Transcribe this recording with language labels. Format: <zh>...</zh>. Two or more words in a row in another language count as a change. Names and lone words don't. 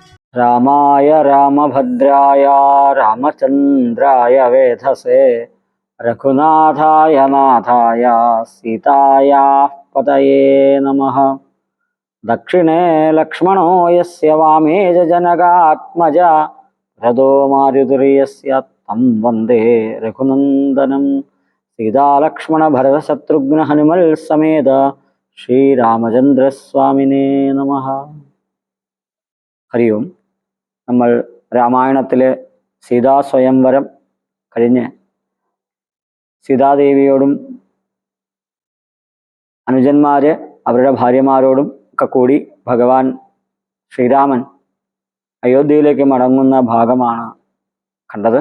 <sa>रामाय रामभद्राय रामचन्द्राय वेधसे रघुनाथाय नाथाय सीतायाः पतये नमः। दक्षिणे लक्ष्मणो यस्य वामे जनकात्मजा रथो मारुतिर्यस्य तं वन्दे रघुनन्दनं। सीतालक्ष्मण भरतशत्रुघ्न हनुमल समेत ശ്രീരാമചന്ദ്രസ്വാമിനേ നമഃ. ഹരി ഓം.</sa> <ml>നമ്മൾ രാമായണത്തിലെ സീതാസ്വയംവരം കഴിഞ്ഞ് സീതാദേവിയോടും അനുജന്മാര് അവരുടെ ഭാര്യമാരോടും ഒക്കെ കൂടി ഭഗവാൻ ശ്രീരാമൻ അയോധ്യയിലേക്ക് മടങ്ങുന്ന ഭാഗമാണ് കണ്ടത്.</ml>